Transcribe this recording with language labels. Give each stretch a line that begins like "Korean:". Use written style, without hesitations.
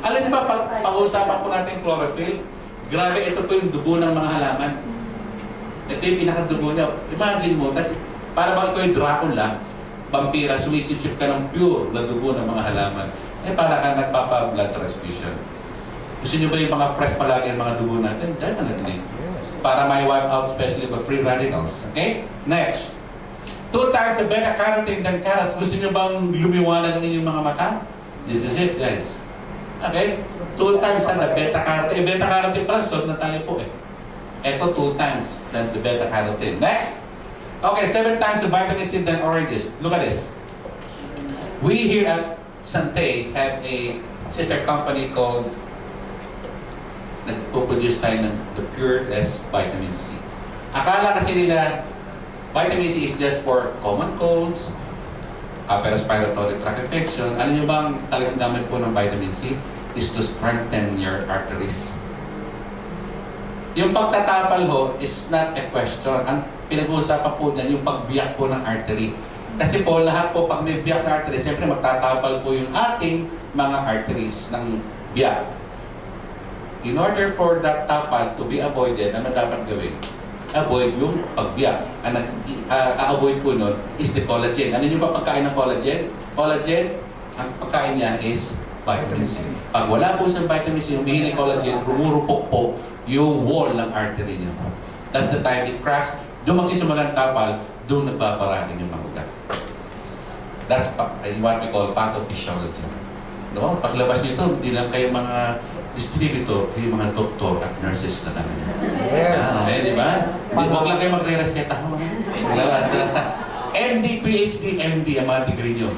Filipino: Alam niyo ba, pag-usapan po natin chlorophyll, grabe, ito po yung dugo ng mga halaman. Ito yung pinakadugo niya. Imagine mo, kasi para bang ikaw yung Dracula, vampira, sumisipsip ka ng pure na dugo ng mga halaman. Eh, para ka nagpapa-blood transfusion. Gusto niyo ba yung mga fresh palagi ang mga dugo natin?
English: Definitely.
Filipino: Para may
English: wipe out, especially the free radicals. Okay? Next. 2 times the beta-carotene than carrots.
Filipino: Gusto niyo bang lumiwanag ng inyong mga mata?
English: This is it, guys. Okay? 2 times ang beta-carotene.
Filipino: Beta-carotene pala, solve na tayo po eh. Ito
English: 2 times than the beta-carotene. Next. Okay, 7 times the vitamin C than oranges. Look at this. We here at Sante have a sister company called
Filipino: nagpo-produce tayo ng
English: the Pure-less vitamin C.
Filipino: Akala kasi nila vitamin C
English: is just for common colds, upper respiratory tract infection.
Filipino: Ano nyo bang talagang gamit po ng vitamin C?
English: Is to strengthen your arteries.
Filipino: Yung pagtatapal ho
English: is not a question.
Filipino: Ang pinag-uusapan po dyan, yung pagbiyak po ng artery. Kasi po, lahat po, pag may biyak na artery, siyempre magtatapal po yung ating mga arteries ng biyak.
English: In order for that tapal to be avoided,
Filipino: ano dapat gawin? Avoid yung pagbiyak. Ang avoid po nun
English: is the collagen.
Filipino: Ano yung pagkain ng collagen? Collagen, ang pagkain niya is vitamin C. Pag wala po sa vitamin C, humihingi ng collagen, rumurupok po yung wall ng artery niya.
English: That's the time it cracks.
Filipino: Doon magsisimulan tapal, doon nagbabarangin yung mga ugat.
English: That's what we call pathophysiology. No?
Filipino: Paglabas nito, hindi lang kayo mga distributor, kayo mga doktor at nurses na namin.
English: Yes.
Filipino: Okay, di ba? Huwag lang kayo magre-reseta. Paglabas na. MD, PhD, MD, ang mga degree nyo.